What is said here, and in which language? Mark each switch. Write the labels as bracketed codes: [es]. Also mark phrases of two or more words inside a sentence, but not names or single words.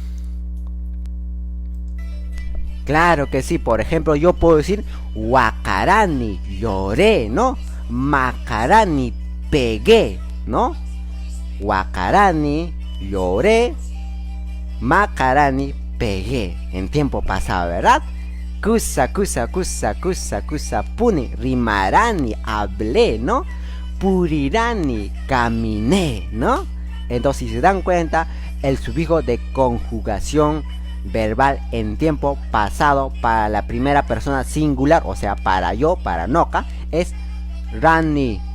[es] Claro que sí, por ejemplo, yo puedo decir wakarani, lloré, ¿no? Makarani, pegué, ¿no? Wakarani, lloré, makarani, pegué, en tiempo pasado, ¿verdad? [qu] Kusa, puni, rimarani, [es] hablé, ¿no? Purirani, caminé, ¿no? Entonces, si se dan cuenta, el sufijo de conjugación verbal en tiempo pasado para la primera persona singular, o sea, para yo, para noca, es rani.